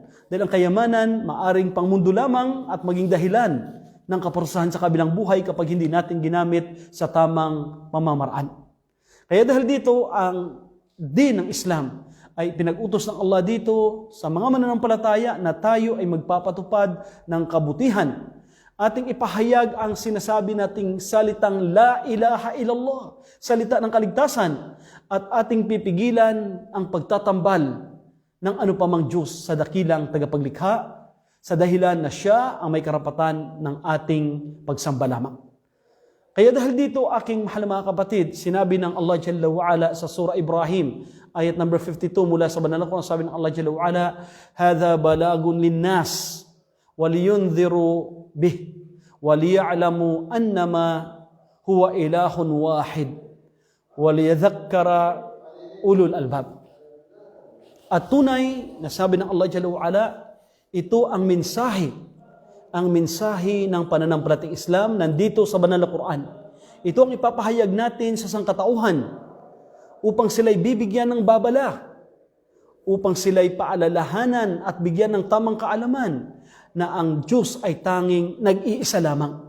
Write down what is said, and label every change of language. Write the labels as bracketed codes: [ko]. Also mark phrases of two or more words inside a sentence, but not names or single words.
[tl] Dahil ang kayamanan maaring pangmundo lamang at maging dahilan ng kaparusahan sa kabilang buhay kapag hindi natin ginamit sa tamang pamamaraan. Kaya dahil dito, ang din ng Islam ay pinag-utos ng Allah dito sa mga mananampalataya na tayo ay magpapatupad ng kabutihan. Ating ipahayag ang sinasabi nating salitang [ar] لا إله إلا الله, [tl] salita ng kaligtasan, at ating pipigilan ang pagtatambal ng anupamang Diyos sa dakilang tagapaglikha sa dahilan na siya ang may karapatan ng ating pagsamba lamang. Kaya dahil dito, aking mahal mga kapatid, sinabi ng Allah [ar] جل وعلا [tl] sa Surah Ibrahim, ayat number 52 mula sa banal na Quran, sabi ng Allah [ar] جل وعلا, هذا بلاغ للناس ولينذروا به وليعلموا أنما هو إله واحد وليذكر أولو الألباب. [tl] At tunay, nasabi ng Allah [ar] جل وعلا, [tl] ito ang mensahe ng pananampalatayang Islam nandito sa banal na Quran. Ito ang ipapahayag natin sa sangkatauhan upang sila'y bibigyan ng babala, upang sila'y paalalahanan at bigyan ng tamang kaalaman na ang Diyos ay tanging nag-iisa lamang.